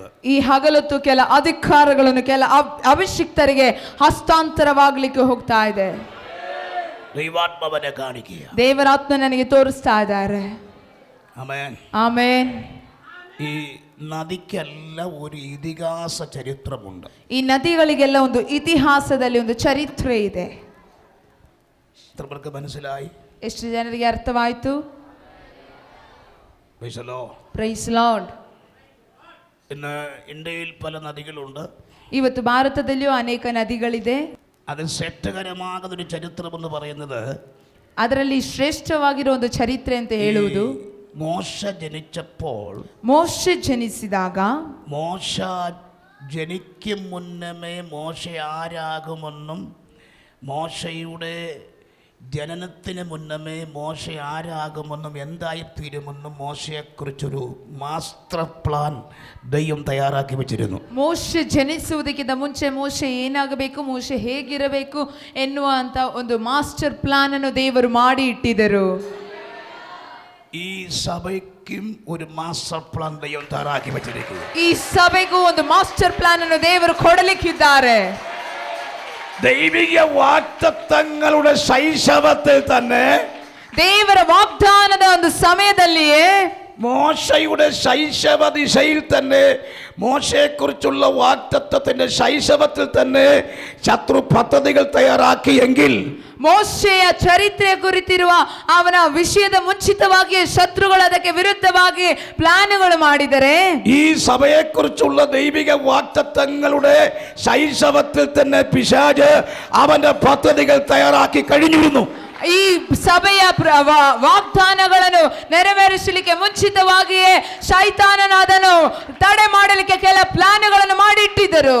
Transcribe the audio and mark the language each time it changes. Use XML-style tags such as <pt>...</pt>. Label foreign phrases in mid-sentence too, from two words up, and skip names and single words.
<kn>ಈ ಹಗಲತ್ತು ಕೆಲ ಅಧಿಕಾರಗಳನ್ನು ಕೆಲ ಅಭಿಷಿಕ್ತರಿಗೆ ಹಸ್ತಾಂತರವಾಗಲಿಕ್ಕೆ ಹೋಗ್ತಾ ಇದೆ.</kn> <ml>ദൈവാത്മാവനെ കാണിക്കുക.</ml> <kn>ದೇವರಾತ್ಮ ನನಗೆ ತೋರಿಸ್ತಾ ಇದ್ದಾರೆ.</kn> <ml>ആമേൻ.</ml> <kn>ಆಮೇನ್.</kn> <ml>ഈ നദിക്കെല്ലാം ഒരു ഇതിഹാസ ചരിത്രമുണ്ട്.</ml> <kn>ಈ ನದಿಗಳಿಗೆಲ್ಲ ಒಂದು ಇತಿಹಾಸದಲ್ಲಿ ಒಂದು ಚರಿತ್ರೆ ಇದೆ.</kn> <ml>എത്ര പേർക്ക് മനസ്സിലായി?</ml> <kn>ಎಷ್ಟು ಜನರಿಗೆ ಅರ್ಥವಾಯಿತು?</kn> <en>praise Lord.</en> <ml>ഇന്ന് ഇന്ത്യയിൽ പല നദികളുണ്ട്.</ml> <kn>ಇವತ್ತು ಭಾರತದಲ್ಲಿಯೂ ಅನೇಕ ನದಿಗಳಿದೆ.</kn> <ml>അതിൽ ശ്രേഷ്ഠകരമാകുന്നൊരു ചരിത്രം എന്ന് പറയുന്നത്,</ml> <kn>ಅದರಲ್ಲಿ ಶ್ರೇಷ್ಠವಾಗಿರೋ ಒಂದು ಚರಿತ್ರೆ ಅಂತ ಹೇಳುವುದು,</kn> <ml>മോശ ജനിച്ചപ്പോൾ,</ml> <kn>ಮೋಶ ಜನಿಸಿದಾಗ,</kn> <ml>മോശ ജനിക്കും മുന്നമേ മോശ ആരാകുമെന്നും മോശയുടെ ജനനത്തിന് മുന്നമേ മോശ ആരാകുമെന്നും എന്തായിത്തീരുമെന്നും മോശയെക്കുറിച്ചൊരു</ml> <en>master plan</en> <ml>ദൈവം തയ്യാറാക്കി വെച്ചിരുന്നു.</ml> <kn>ಮೋಶ ಜನಿಸುವುದಕ್ಕಿಂತ ಮುಂಚೆ ಮೋಶ ಏನಾಗಬೇಕು, ಮೋಶ ಹೇಗಿರಬೇಕು ಎನ್ನುವಂತ ಒಂದು</kn> <en>master plan</en> <kn>ಅನ್ನು ದೇವರು ಮಾಡಿ ಇಟ್ಟಿದ್ದರು.</kn> <ml>ഈ സഭയ്ക്കും ഒരു</ml> <en>master plan</en> <ml>ദൈവം തയ്യാറാക്കി വെച്ചിരിക്കുന്നു.</ml> <kn>ಈ ಸಭೆಗೂ ಒಂದು</kn> <en>master plan</en> <kn>ಅನ್ನು ದೇವರು ಕೊಡಲಿಕ್ಕಿದ್ದಾರೆ.</kn> <ml>ദൈവിക വാഗ്ദത്തങ്ങളുടെ ശൈശവത്തിൽ തന്നെ,</ml> <kn>ದೇವರ ವಾಗ್ದಾನದ ಒಂದು ಸಮಯದಲ್ಲಿಯೇ,</kn> <ml>മോശയുടെ ശൈശവ ദിശയിൽ തന്നെ, മോശയെക്കുറിച്ചുള്ള വാഗ്ദത്തത്തിന്റെ ശൈശവത്തിൽ തന്നെ ശത്രു പദ്ധതികൾ തയ്യാറാക്കിയെങ്കിൽ,</ml> <kn>ಮೋಶೆಯ ಚರಿತ್ರೆ ಕುರಿತಿರುವ ಅವನ ವಿಷಯದ ಮುಂಚಿತವಾಗಿ ಶತ್ರುಗಳು ಅದಕ್ಕೆ ವಿರುದ್ಧವಾಗಿ ಪ್ಲಾನ್ಗಳು ಮಾಡಿದರೆ,</kn> <ml>ഈ സഭയെക്കുറിച്ചുള്ള ദൈവിക വാഗ്ദത്തങ്ങളുടെ ശൈശവത്തിൽ തന്നെ പിശാച് അവന്റെ പദ്ധതികൾ തയ്യാറാക്കി കഴിഞ്ഞിരുന്നു.</ml> <kn>ಈ ಸಭೆಯ ವಾಗ್ದಾನಗಳನ್ನು ನೆರವೇರಿಸಲಿಕ್ಕೆ ಮುಂಚಿತವಾಗಿಯೇ ಶೈತಾನನು ಅದನ್ನು ತಡೆ ಮಾಡಲಿಕ್ಕೆ ಕೆಲ ಪ್ಲಾನ್ಗಳನ್ನು ಮಾಡಿಟ್ಟಿದ್ದರು.</kn>